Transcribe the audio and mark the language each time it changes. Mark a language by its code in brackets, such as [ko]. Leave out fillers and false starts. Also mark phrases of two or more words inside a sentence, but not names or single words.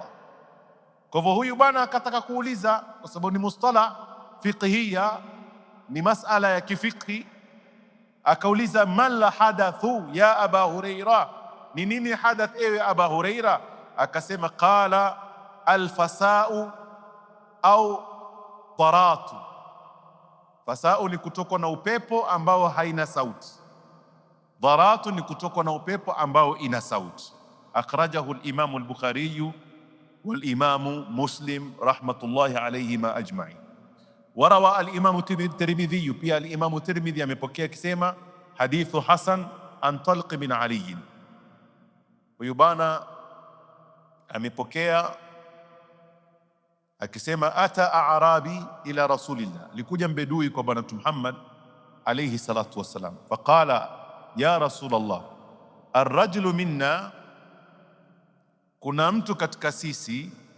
[sw] Kwa hivyo huyu bwana akataka kuuliza, kwa sababu ni [ar] مصطلح فقهية, [sw] ni masala ya kifiqhi, akauliza [ar] mal hadathu ya Aba Huraira, [sw] ni nini hadath ewe Aba Huraira? [ar] Akasema قال الفساء أو ضراط. [sw] Fasau ni kutokwa na upepo ambao haina sauti, dharatu ni kutokwa na upepo ambao ina sauti. [ar] أخرجه الإمام البخاري والإمام مسلم رحمة الله عليهما أجمعين. ورواه الإمام الترمذي, [sw] pia al-Imam Tirmidhi amepokea akisema [ar] حديث حسن عن Talq بن Ali. [sw] Huyu bana amepokea akisema [ar] أتى أعرابي إلى رسول الله, [sw] likuja mbedui kwa Bwana Muhammad [ar] عليه الصلاة والسلام, فقال يا رسول الله، الرجل منا, [sw] kuna mtu katika sisi